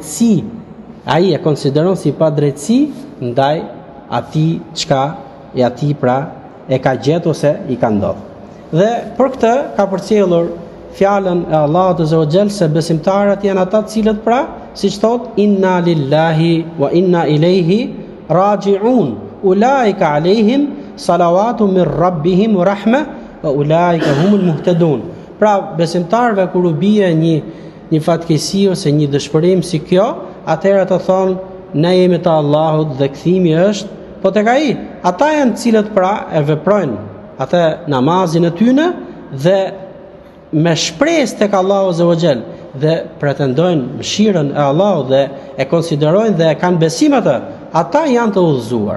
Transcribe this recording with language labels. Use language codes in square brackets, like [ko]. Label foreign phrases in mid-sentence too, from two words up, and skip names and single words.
[sq] Ai e konsideron si padrejtësi ndaj atij çka e atij pra e ka gjetur ose i ka ndodhur. Dhe për këtë ka përcjellur fjalën e Allahut [ar] عز وجل [sq] se besimtarët janë ata të cilët pra, siç thot, [ar] إنا لله وإنا إليه راجعون أولئك عليهم صلوات من ربهم ورحمة وأولئك هم المهتدون. [sq] Pra besimtarëve kur u bie një fatkeqësi ose një dëshpërim si kjo, atëherë të thonë ne jemi të Allahut dhe kthimi është po tek ai. Ata janë të cilët pra e veprojnë atë namazin e tyre dhe me shpresë tek Allahu [ar] عز وجل [sq] dhe pretendojnë mëshirën e Allahut dhe e konsiderojnë dhe e kanë besim atë, ata janë të udhëzuar.